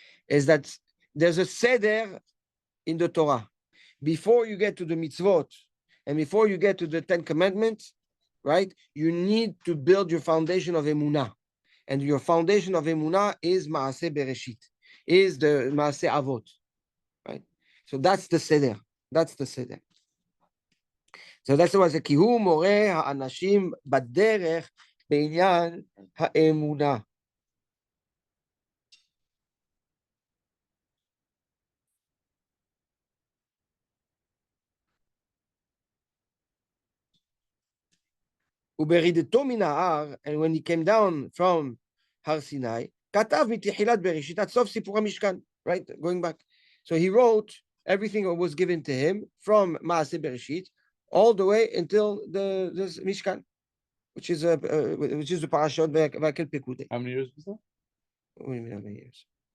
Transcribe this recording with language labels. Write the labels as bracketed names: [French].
[English] Is that there's a seder in the Torah before you get to the mitzvot and before you get to the 10 commandments, right? You need to build your foundation of emunah, and your foundation of emunah is Maasei Bereshit. Is the Maasei Avot, right? So that's the seder. So that's why [Hebrew] זה כי הוא מורה האנשים בדרך בעניין האמונה. וברידתו מן ההר, [English] and when he came down from [Hebrew] הר סיני, כתב מתחילת בראשית עד סוף סיפור המשכן, right? [English] Going back. So he wrote everything that was given to him from Maasei Bereshit all the way until the Mishkan, which is the parashot והקל פקודי. How many years was that? What do you mean how many years?